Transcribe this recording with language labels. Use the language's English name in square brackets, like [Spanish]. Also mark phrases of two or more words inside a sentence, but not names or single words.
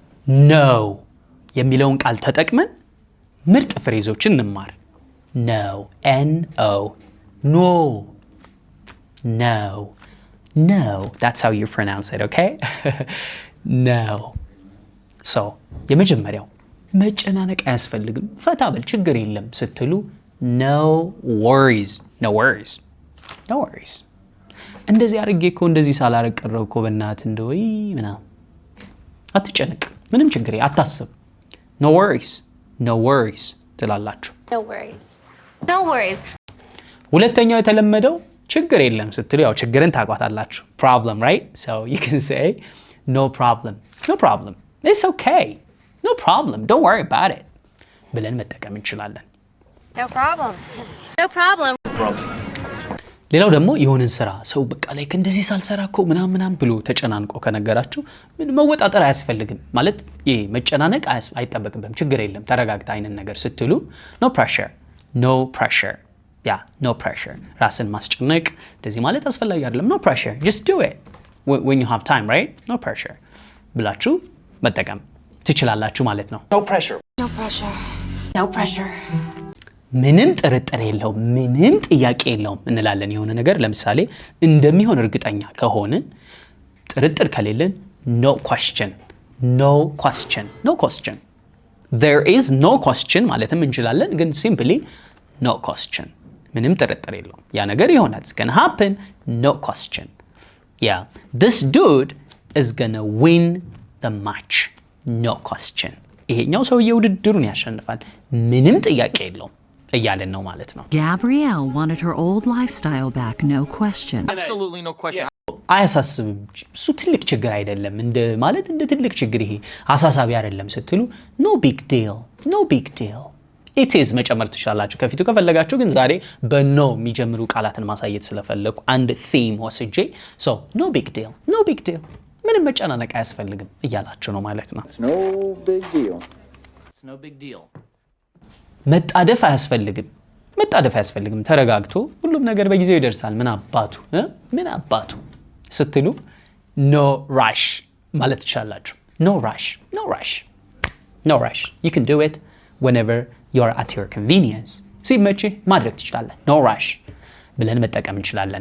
[Amharic] no የሚለውን ቃል ተጠቅመን ምርጥ ፍሬዞችን እንማር [English] no no no no no that's how you pronounce it okay no so [Amharic] የመጀመሪያው መጨናነቅ አያስፈልግም ፈታ በል ችግር የለም ስትሉ [English] no worries no worries no worries [Amharic] እንደዚህ አርጌ እኮ እንደዚህ ሳላረቅ ቀረው እኮ በእናት እንደውይ ምናምን አትጨነቅ ምንም ችግር አታስብ [English] no worries [Amharic] ትላላችሁ [English] no worries no worries [Amharic] ሁለተኛው የተለመደው ችግር የለም ስትሉ ያው ችግርን ታቋታላችሁ [English] problem right so you can say no problem it's okay no problem don't worry about it [Amharic] ብለን መጠቀም እንችላለን [English] no problem [Amharic] ሌላው ደግሞ የሆነን ስራ ሰው በቃ ላይ እንደዚህ ሳልሰራኮ ምናምን ብሎ ተጨናንቆ ከነገራችሁ ምን መወጣጠር አያስፈልግም ማለት ይሄ መጨናነቅ አይጠበቅብም ችግር የለም ተረጋግታ አይነን ነገር ስትሉ [English] no pressure no pressure [Amharic] ራስን ማስጨነቅ እንደዚህ ማለት አስፈልጊ አይደለም [English] no pressure just do it when you have time right no pressure [Amharic] ብላችሁ መጠቀም ትችላላችሁ ማለት ነው [English] no pressure [Amharic] ምንም ጥርጥር የለውም ምንም ጥያቄ የለውም እንላለን የሆነ ነገር ለምሳሌ እንደሚሆን እርግጠኛ ከሆነ ጥርጥር ከሌለን [English] no question there is no question [Amharic] ማለትም እንችላለን ግን [English] simply no question [Amharic] ምንም ጥርጥር የለውም ያ ነገር ይሆናል [English] it's going to happen no question yeah this dude is going to win the match no question [Amharic] ይሄኛው ሰውዬ ውድድሩን ያሸንፋል ምንም ጥያቄ የለውም እያለን ነው ማለት ነው [English] Gabrielle wanted her old lifestyle back no question absolutely no question [Amharic] አያሳስብም እሱ ትልቅ ችግር አይደለም እንደ ማለት እንደ ትልቅ ችግር ይሄ አሳሳቢ አይደለም ስትሉ [English] no big deal it is [Amharic] መጨመር ትችላላችሁ ከፊቱ ከፈለጋችሁ ግን ዛሬ በኖ የሚጀምሩ ቃላትን ማሳየት ስለፈለኩ አንድ theme ወስጄ [English] so no big deal [Amharic] ምንም መጨናነቅ አያስፈልግም እያላችሁ ነው ማለት ነው [English] It's no big deal [Amharic] መጣደፍ አያስፈልግም ተረጋግቶ ሁሉም ነገር በጊዜው ይደርሳል ምን አባቱ ስትሉ [English] no rush [Amharic] ማለት ትችላላችሁ [English] no rush you can do it whenever you are at your convenience [Amharic] ሲመቼ ማድረግ ትችላለን [English] no rush [Amharic] ብለን መጠቀም እንችላለን